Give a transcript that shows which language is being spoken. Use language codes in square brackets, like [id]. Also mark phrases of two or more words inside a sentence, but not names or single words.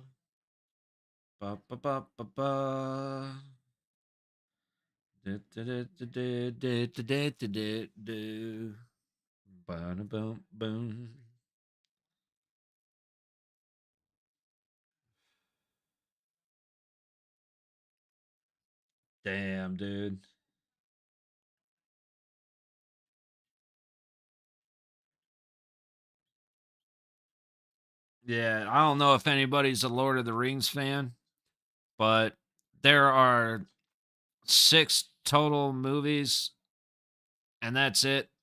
[en] Ba, ba, ba, ba, ba. Do, do, do, do, do, do, do, do, do, do. Ba, da, boom, boom. Damn, dude. Yeah, I don't know if anybody's a Lord of the Rings fan, but there are 6 total movies, and that's it.